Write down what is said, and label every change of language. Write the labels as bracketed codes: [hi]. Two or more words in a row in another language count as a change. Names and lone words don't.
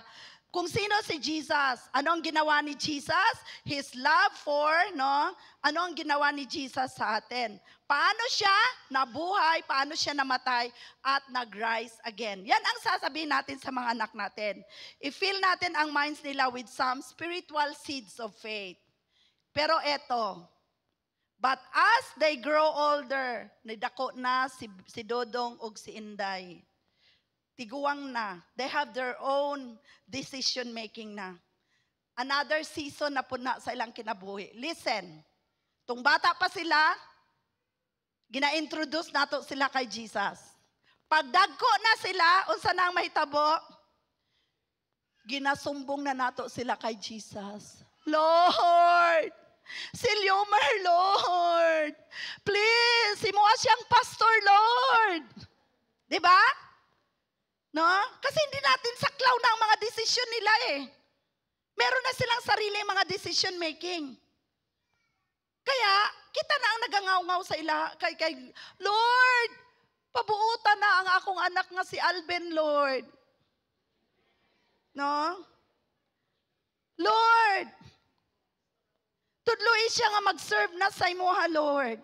[tl] Kung sino si Jesus, ano ang ginawa ni Jesus? [en] His love for, [tl] ano ang ginawa ni Jesus sa atin? Paano siya nabuhay, paano siya namatay, at nag- [en] rise again. [tl] Yan ang sasabihin natin sa mga anak natin. [en] I-fill [tl] natin ang [en] minds nila with some spiritual seeds of faith. [tl] Pero eto, [en] but as they grow older, [ceb] nidako na si Dodong o si Inday. Tiguang na. [en] They have their own decision-making na. Another season [ceb] na po na sa ilang kinabuhi. Listen, tung bata pa sila, gina-introduce nato sila kay Jesus. Pagdagko na sila, unsa na ang mahitabo, ginasumbong na nato sila kay Jesus. Lord, Silyomer, [en] Lord, please, [ceb] imuha siyang pastor, Lord. [tl] Diba? No? Kasi hindi natin saklaw na ang mga desisyon nila eh. Meron na silang sarili mga [en] decision making. [ceb] Kaya, kita na ang nagangaw-ngaw sa ila, kay Lord, pabuutan na ang akong anak nga si Alben, Lord. No? Lord, tudloy siya nga mag-serve na sa imuha, Lord.